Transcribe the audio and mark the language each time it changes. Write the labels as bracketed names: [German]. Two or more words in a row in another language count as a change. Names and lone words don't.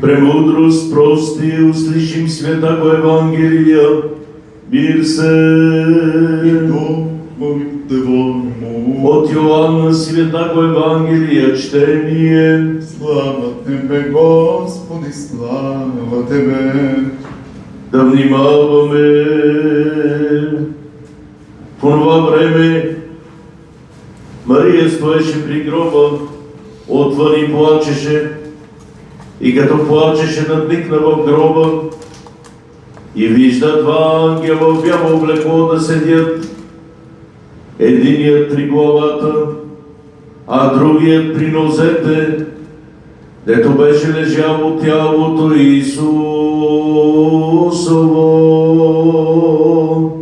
[Church Slavic] Премудрость прости, услышим Святого Евангелия. Мир се И Духовим Твоему. от Иоанна Святого Евангелия чтение. Слава Тебе, Господи, слава Тебе. [Bulgarian] Да внимаваме. В това време Мария стоеше при гроба, отвън и плачеше, и като плачеше надникна в гроба и вижда два ангела в бяло облекло да седят, единият при главата, а другият при нозете, дето беше лежало тялото Исусово.